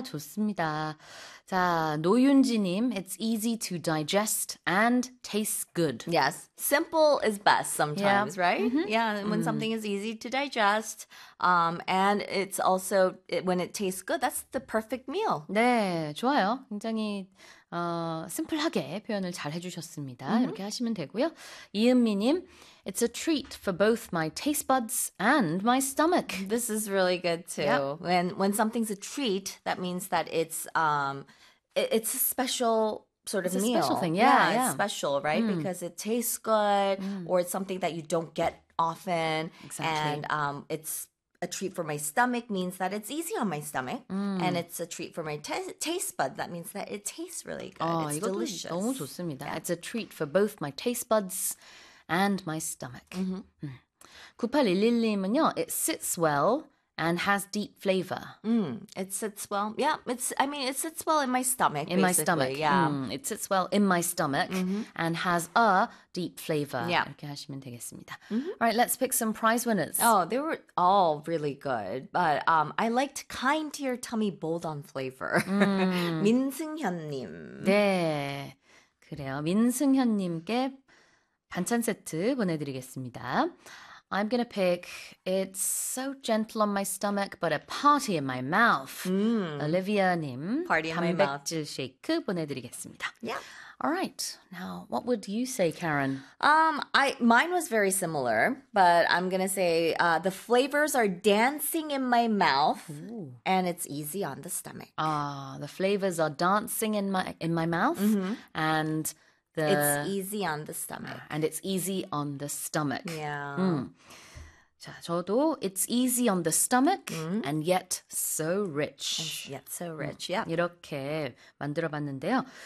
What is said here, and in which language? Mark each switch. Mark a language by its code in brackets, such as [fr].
[ko] 아, 좋습니다. 자, 노윤지님. [en] It's easy to digest and tastes good. Yes. Simple is best sometimes, yeah. right? Mm-hmm. Yeah, when something is easy to digest. And it's also, when it tastes good, that's the perfect meal. [ko] 네, 좋아요. 굉장히... 심플하게 표현을 잘 해주셨습니다. [en] Mm-hmm. [ko] 이렇게 하시면 되고요. [en] 이은미님, It's a treat for both my taste buds and my stomach. This is really good too. Yep. When something's a treat, that means that it's a special sort of it's a meal. It's a special thing, yeah. Yeah, it's special, right? Because it tastes good or it's something that you don't get often. Exactly. And it's... A treat for my stomach means that it's easy on my stomach. And it's a treat for my taste bud. That means that it tastes really good. It's delicious. [ko] 너무 좋습니다. [en] Yeah. It's a treat for both my taste buds and my stomach. Mm-hmm. [ko] 9811님은요. [en] It sits well and has deep flavor. It sits well. Yeah. It sits well in my stomach. In basically. My stomach. Yeah. It sits well in my stomach and has a deep flavor. Yeah. [ko] 이렇게 하시면 되겠습니다. [en] All right. Let's pick some prize winners. Oh, they were all really good. But I liked kind to your tummy, bold on flavor. [ko] 민승현님. 네. 그래요. 민승현님께 반찬 세트 보내드리겠습니다. [en] I'm going to pick, it's so gentle on my stomach, but a party in my mouth. [ko] Olivia님, 단백질 쉐이크 보내드리겠습니다. [en] Yeah. All right. Now, what would you say, Karen? Mine was very similar, but I'm going to say the flavors are dancing in my mouth, and it's easy on the stomach. The flavors are dancing in my mouth, and... It's easy on the stomach. And it's easy on the stomach. Yeah. [ko] 자, 저도 [en] it's easy on the stomach and yet so rich. And yet so rich, yeah. [ko] 이렇게 만들어봤는데요.